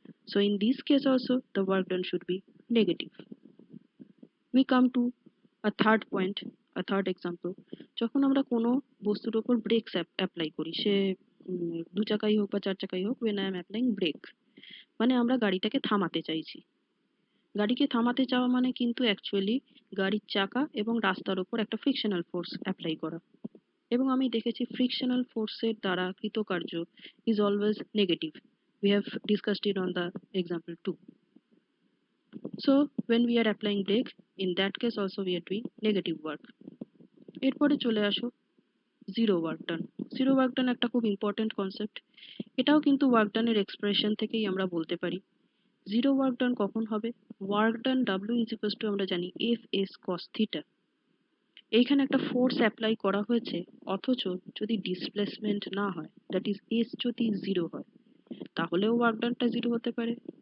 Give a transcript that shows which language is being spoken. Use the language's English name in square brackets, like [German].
[English] So in this case also the work done should be negative. We come to a third point, a third example, [Bangla] যখন আমরা কোনো বস্তুর উপর ব্রেকস apply করি, সে দু চাকাই হোক [English] বা চার চাকাই হোক, when I am applying brake, [Bangla] মানে আমরা গাড়িটাকে থামাতে চাইছি। গাড়িকে থামাতে চাওয়া মানে কিন্তু অ্যাকচুয়ালি গাড়ির চাকা এবং রাস্তার উপর একটা ফ্রিকশনাল ফোর্স অ্যাপ্লাই করা, এবং আমি দেখেছি ফ্রিকশনাল ফোর্সের দ্বারা কৃতকার্য [English] Is always negative. We have discussed it on the example 2. So when we are applying brake, in that case also we are doing negative work। [Bangla] এরপরে চলে আসো zero work done. Zero work done একটা খুব important concept. এটাও কিন্তু work ডানের expression থেকেই আমরা বলতে পারি। জিরো ওয়ার্ক ডান কখন হবে? [English] work done W is equals to [Bangla] আমরা জানি এফ এস কস থিটা। এইখানে একটা ফোর্স অ্যাপ্লাই করা হয়েছে, অথচ যদি ডিসপ্লেসমেন্ট না হয়, দ্যাট ইজ এস যদি জিরো হয়, তাহলেও ওয়ার্ক ডানটা জিরো হতে পারে।